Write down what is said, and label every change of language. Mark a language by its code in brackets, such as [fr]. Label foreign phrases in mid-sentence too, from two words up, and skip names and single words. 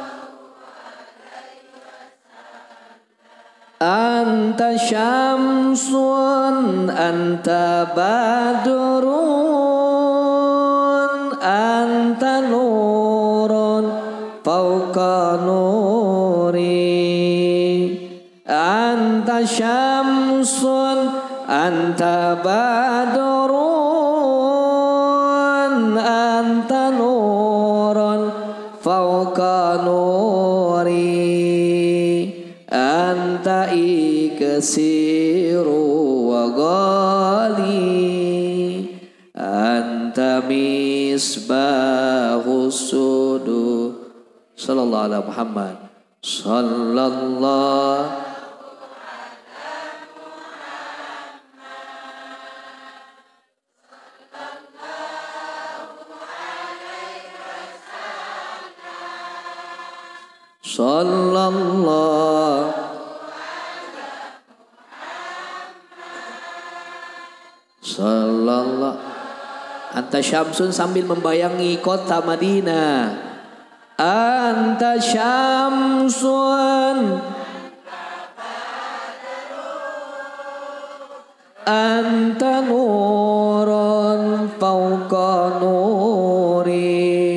[ar] أنت شمس أنت بدر أنت نور فوق نور. أنت شمس أنت بدر أنت نور فوق نور. أنت إكسير وغالي. أنت مصباح الصدور. صلى الله على محمد. صلى الله. صلى الله. Sallallahu. أنت شمس [id] sambil membayangi kota Madinah. [ar] أنت شمس أنت نور فوق نور.